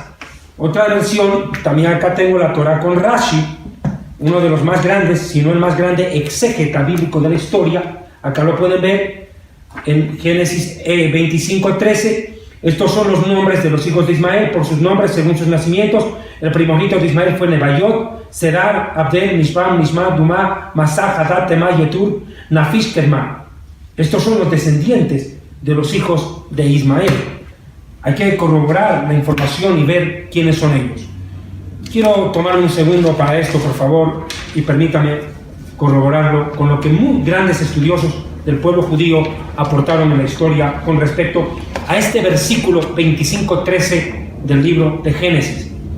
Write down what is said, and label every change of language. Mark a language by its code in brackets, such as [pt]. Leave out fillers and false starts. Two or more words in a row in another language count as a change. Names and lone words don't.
[es] Otra versión, también acá tengo la Torá con Rashi, uno de los más grandes, si no el más grande exégeta bíblico de la historia. Acá lo pueden ver en Génesis 25:13. Estos son los nombres de los hijos de Ismael por sus nombres según sus nacimientos. El primogénito de Ismael fue Nebayot, Sedar, Abdel, Mishpam, Nishma, Dumá, Masah, Hadad, Temá, Yetur, Nafish, Kermá. Estos son los descendientes de los hijos de Ismael. Hay que corroborar la información y ver quiénes son ellos. Quiero tomar un segundo para esto, por favor, y permítame corroborarlo con lo que muy grandes estudiosos del pueblo judío aportaron en la historia con respecto a este versículo 25:13 del libro de Génesis.